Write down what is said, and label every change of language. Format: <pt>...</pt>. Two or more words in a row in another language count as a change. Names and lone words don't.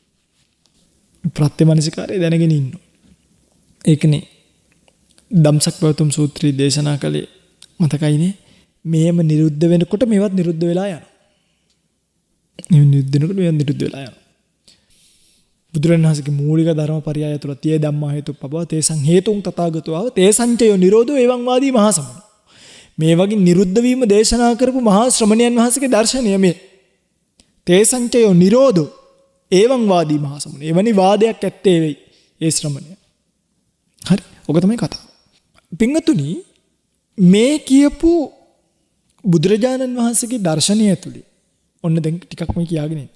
<si>ප්‍රත්‍ය මනසිකාරය දැනගෙන ඉන්න ඕනේ. ඒකනේ ධම්සක් පැවතුම් සූත්‍රයේ දේශනා කළේ මතකයිනේ. මේම නිරුද්ධ වෙනකොට මේවත් නිරුද්ධ වෙලා යනවා. මේ නිරුද්ධ වෙනකොට මේවත් නිරුද්ධ වෙලා යනවා. බුදුරණවහන්සේගේ මූලික ධර්මපරයය තුළ තියේ</si> <pi>ධම්මා හේතුප්පබව තේසං හේතුං තථාගතෝ තේසංචයෝ නිරෝධෝ එවං වාදී මහා සමන.</pi> <si>මේ වගේ නිරුද්ධ වීම දේශනා කරපු මහා ශ්‍රමණයන් වහන්සේගේ දර්ශනය මේ.</si> <pi>තේසංචයෝ නිරෝධෝ එවං වාදී මහා සමන.</pi> <si>එවැනි වාදයක් ඇත්තේ වෙයි ඒ ශ්‍රමණය. හරි. ඔක තමයි කතාව. පින්වතුනි, මේ කියපු බුදුරජාණන් වහන්සේගේ දර්ශනය ඇතුළේ ඔන්න දැන් ටිකක් මේ කියාගෙන ඉන්නේ.</si>